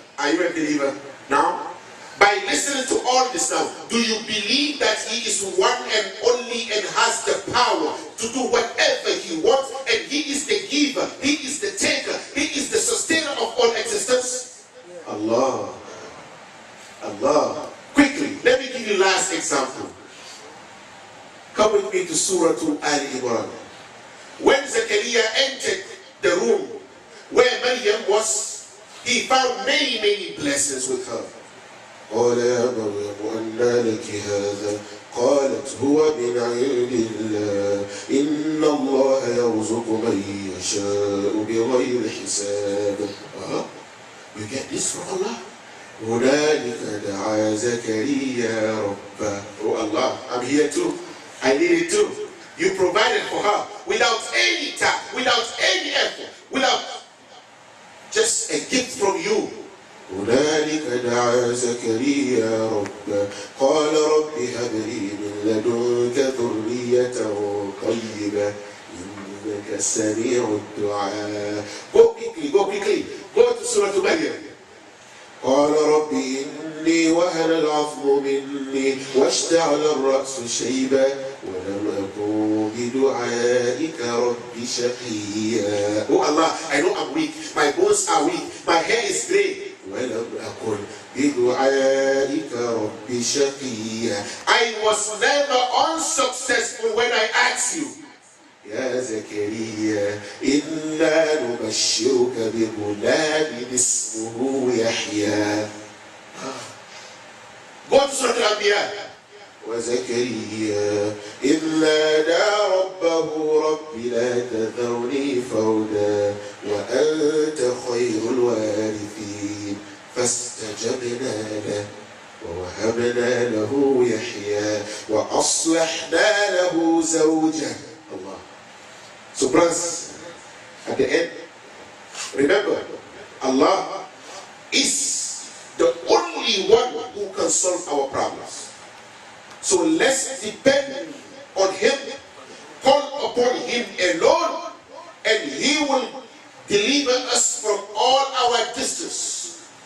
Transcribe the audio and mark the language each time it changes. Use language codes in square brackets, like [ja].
[en] Are you a believer now? By listening to all this now, do you believe that he is one and only and has the power to do whatever he wants, and he is the giver, he is the taker, he is the sustainer of all existence? Allah. Allah. Quickly, let me give you last example. Come with me to Surah Al Imran. When Zechariah entered the room where Maryam was, he found many, many blessings with her. [ar] قال يا مريم أنى لك هذا قالت هو من عند الله إن الله يرزق من يشاء بغير حساب. [en] You get this from Allah? [ar] هنالك دعا زكريا ربه. [en] Oh Allah, I'm here too. I need it too. You provided for her without any time, without any effort, without just a gift from you. [ar] هنالك دعا زكريا ربه قال رب هب لي من لدنك ذرية طيبة إنك سميع الدعاء. [en] Go quickly, go quickly. Go to Surah Maryam. [ar] قال رب إني وهن العظم مني واشتعل الرأس شيبا ولم أكن بدعائك رب شقيا. [en] Oh Allah, I know I'm weak. My bones are weak. My hair is gray. [ar] ولم أكن بدعائك رب شقيا. [en] I was never unsuccessful when I asked you. [ar] يا زكريا إنا نبشرك بغلام اسمه يحيى. [en] Go to Surah Al-Anbiya. [ar] وزكريا إذ نادى ربه رب لا تذرني فردا وأنت خير الوارثين فاستجبنا له ووهبنا له يحيى وأصلحنا له زوجه. [en] Allah. So brothers, at the end, remember, Allah is the only one who can solve our problems. So let's depend on Him, call upon Him alone, and He will deliver us from all our distance.